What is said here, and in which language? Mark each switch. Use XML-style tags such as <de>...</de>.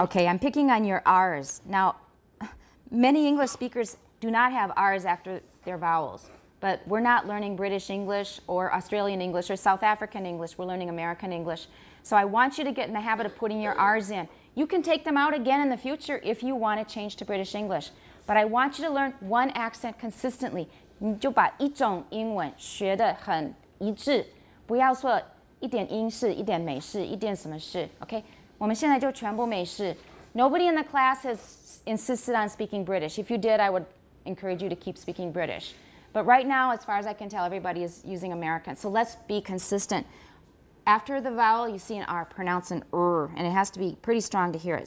<en>Okay, I'm picking on your R's. Now, many English speakers do not have R's after their vowels, but we're not learning British English or Australian English or South African English. We're learning American English. So I want you to get in the habit of putting your R's in. You can take them out again in the future if you want to change to British English. But I want you to learn one accent consistently.</en> <zh>你就把一种英文学得很一致，不要说一点英式，一点美式，一点什么式 ，</zh> <en>OK？</en> <zh>我们现在就全部美式。</zh> <en>Nobody in the class has insisted on speaking British. If you did, I would encourage you to keep speaking British. But right now, as far as I can tell, everybody is using American. So let's be consistent. After the vowel, you see an R, pronounce an and it has to be pretty strong to hear it.</en>